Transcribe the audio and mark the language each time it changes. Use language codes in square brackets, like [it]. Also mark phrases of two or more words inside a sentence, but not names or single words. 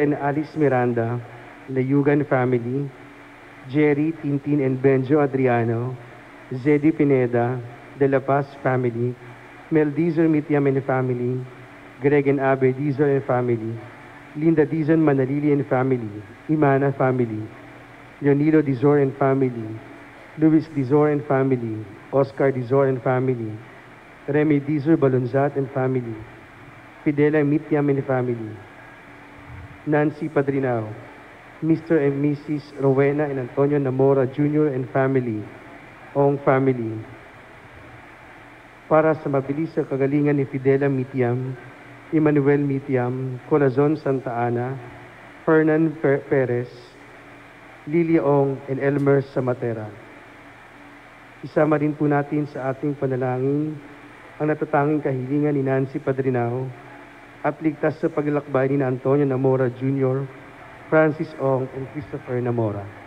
[en] and Alice Miranda, Layugan family, Jerry, Tintin and Benjo Adriano, Zeddy Pineda, De La Paz family, Mel Dizon Mitiam and family, Greg and Abe Dizon and family, Linda Dizon Manalili and family, Imana family, Leonilo Dizor and family, Luis Dizor and family, Oscar Dizor and family, Remy Dizor Balonzat and family, Fidela Mitiam and family, Nancy Padrinao, Mr. and Mrs. Rowena and Antonio Namora Jr. and family, Ong family. [tl] Para sa mabilis sa kagalingan ni Fidela Mitiam, Emmanuel Mitiam, Corazon Santa Ana, Fernan Perez, Lilia Ong, and Elmer Samatera. Isama rin po natin sa ating panalangin ang natatanging kahilingan ni Nancy Padrinao at ligtas sa paglalakbay ni Antonio Namora Jr., Francis Ong, and Christopher Namora.